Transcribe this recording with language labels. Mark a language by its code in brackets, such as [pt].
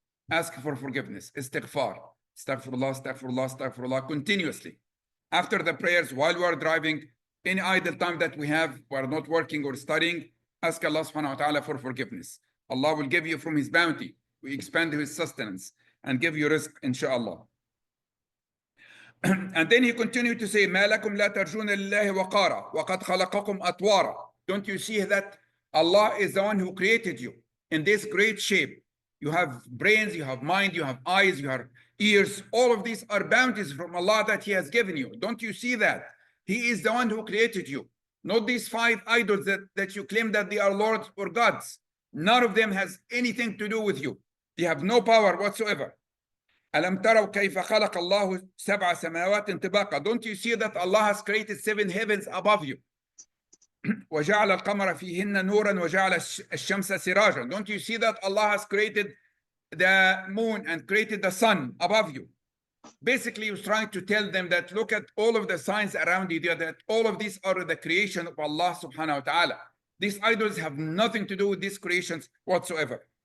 [en] Ask for forgiveness. Istighfar. Astaghfirullah, astaghfirullah, astaghfirullah, continuously. After the prayers, while we are driving, any idle time that we have, we are not working or studying, ask Allah subhanahu wa ta'ala for forgiveness. Allah will give you from his bounty. We expand his sustenance and give you rizq, inshallah. And then he continued to say, [ar] ما لكم لا ترجون لله وقارا وقد خلقكم أطوارا. [en] Don't you see that Allah is the one who created you in this great shape? You have brains, you have mind, you have eyes, you have ears. All of these are bounties from Allah that he has given you. Don't you see that? He is the one who created you. not these 5 idols that you claim that they are lords or gods. None of them has anything to do with you. They have no power whatsoever. [ar] ألم تروا كيف خلق الله 7 سماوات طباقا. [en] Don't you see that Allah has created 7 heavens above you? [ar] وجعل القمر فيهن نورا وجعل الشمس سراجا. [en] Don't you see that Allah has created the moon and created the sun above you? Basically, he was trying to tell them that look at all of the signs around you, that all of these are the creation of Allah subhanahu wa ta'ala. These idols have nothing to do with these creations whatsoever.